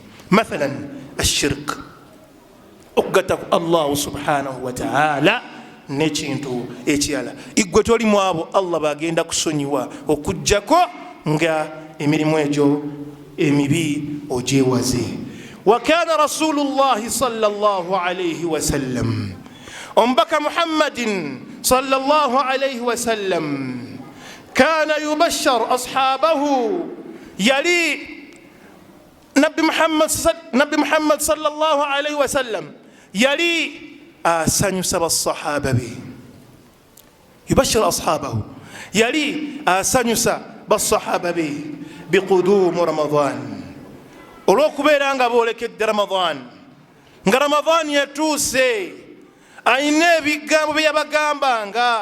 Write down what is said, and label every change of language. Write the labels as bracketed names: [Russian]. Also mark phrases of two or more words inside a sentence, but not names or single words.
[Ganda] mathalan ashirk, okugatta ku Allah [Arabic] سبحانه وتعالى [Ganda] n'ekintu ekirala. igwe toli mu abo Allah bagenda kusonyiwa okujjako nga emirimu egyo emibi ogyewaze. [Arabic] وكان رسول الله صلى الله عليه وسلم, ombaka محمد صلى الله عليه وسلم كان يبشر أصحابه, [Ganda] yali Nabi Muhammad [Arabic] صلى الله عليه وسلم [Ganda] yali asanyusa basahaba be. [Arabic] يبشر أصحابه, [Ganda] yali asanyusa basahaba be [Arabic] بقدوم رمضان, [Ganda] olw'okubeera nga boolekedde Ramadan, nga Ramadan yatuuse, ayina ebigambo bye yabagambanga.